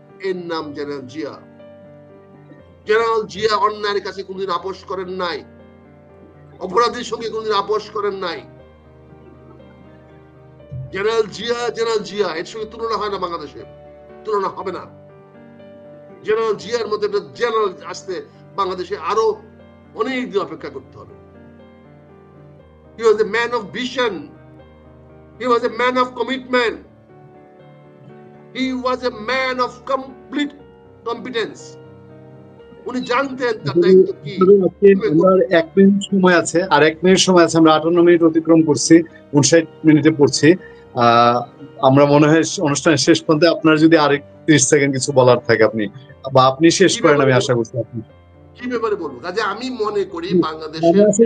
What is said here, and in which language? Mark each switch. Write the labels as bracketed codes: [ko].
[bn] এর নাম general Zia. General Zia অন্যায়ের কাছে কোনদিন আপোষ করেন নাই, অপরাধীর সঙ্গে কোনদিন আপোষ করেন নাই। জেনারেল জিয়া এর সঙ্গে তুলনা হয় না, বাংলাদেশে তুলনা হবে না। জেনারেল জিয়ার মধ্যে জেনারেল আসতে বাংলাদেশে আরো অনেক দিন অপেক্ষা করতে হবে। [en] He was a man of vision. He was a man of commitment. He was a man of complete competence. [bn] উনি জানতেন তার দায়িত্ব কি। আমার 1 মিনিট সময় আছে, আর 1 মিনিট সময় আছে, আমরা 58 মিনিট অতিক্রম করছি, 59 মিনিটে পড়ছি। আমরা মনে হয় অনুষ্ঠানের শেষ পর্যন্ত, আপনার যদি আরেক 30 সেকেন্ড কিছু বলার থাকে আপনি শেষ করেন, আমি আশা করছি। আপনি কি ব্যাপারে বলবো? কাজে আমি মনে করি বাংলাদেশে